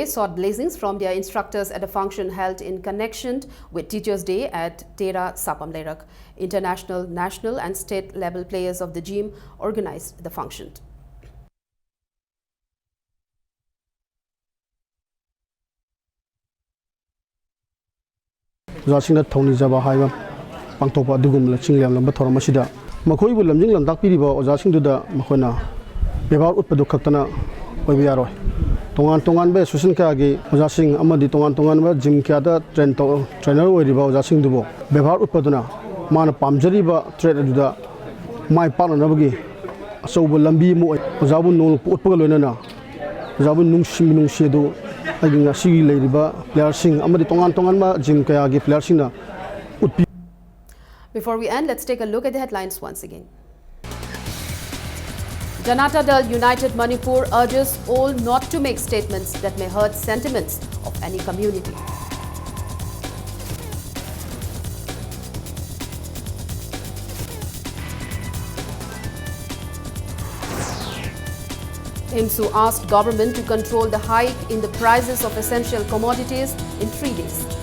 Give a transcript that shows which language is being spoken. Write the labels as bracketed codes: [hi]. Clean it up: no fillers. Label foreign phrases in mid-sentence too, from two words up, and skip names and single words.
[en] sought blessings from their instructors at a function held in connection with Teachers' Day at Tera Sapam Lerak. International, national and state level players of the gym organized the function. [mni] Zasingna thoni jaba haiba pangtokpa dugum la chingliam lamba thoram asida makhoi bu lamjing lam tak piriba ojasing du da makhona bebar utpadu khaktana oibiyaro tongan tongan be susan ka gi ojasing amadi tongan tongan ba gym kya da trainer oiriba ojasing dubo bebar utpaduna mana pamjari ba trade du da mai pa na bagi asobu lambi mu ojabu no utpaga loina ojabu nungsim nungsedu aginga sigi leiriba player sing amadi tongan tongan ba gym kya gi player sing na. [en] Before we end, let's take a look at the headlines once again. Janata Dal United Manipur urges all not to make statements that may hurt sentiments of any community. IMSU asked government to control the hike in the prices of essential commodities in 3 days.